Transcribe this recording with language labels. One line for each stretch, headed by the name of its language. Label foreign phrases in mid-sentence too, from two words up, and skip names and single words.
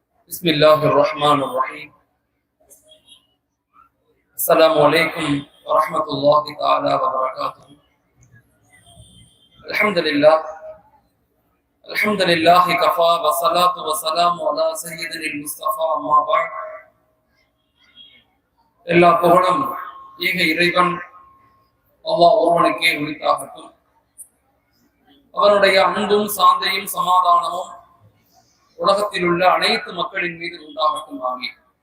Arabic: بسم الله الرحمن الرحيم. السلام عليكم ورحمة الله تعالى وبركاته. الحمد لله كفى والصلاة والسلام على سيدنا المصطفى أما بعد.
Tamil: எல்லா புகழும் ஏக இறைவன் அல்லாஹ் ஒருவனுக்கே உரித்தாகட்டும். அவனுடைய அன்பும் சாந்தையும் சமாதானமும் உலகத்தில் உள்ள அனைத்து மக்களின் மீது உண்டாகட்டும். ஆமீன்.